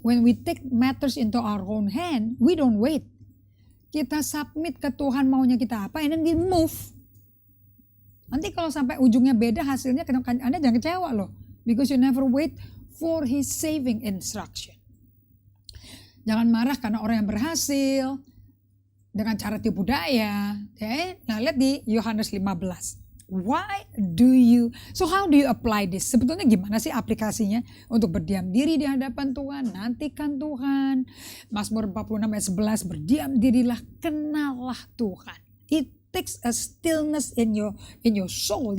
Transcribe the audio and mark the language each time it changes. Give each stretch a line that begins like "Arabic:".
English: When we take matters into our own hand, we don't wait.
Indonesian: Kita submit ke Tuhan maunya kita apa,
English: and then we move.
Indonesian: Nanti kalau sampai ujungnya beda hasilnya, Anda jangan kecewa loh.
English: Because you never wait for His saving instruction.
Indonesian: Jangan marah karena orang yang berhasil dengan cara tipu daya. Okay? Nah lihat di Yohanes 15
English: So how do you apply this?
Indonesian: Sebetulnya gimana sih aplikasinya untuk berdiam diri di hadapan Tuhan, nantikan Tuhan. Mazmur 46 ayat 11, berdiam dirilah, kenallah Tuhan.
English: It takes a stillness in your soul.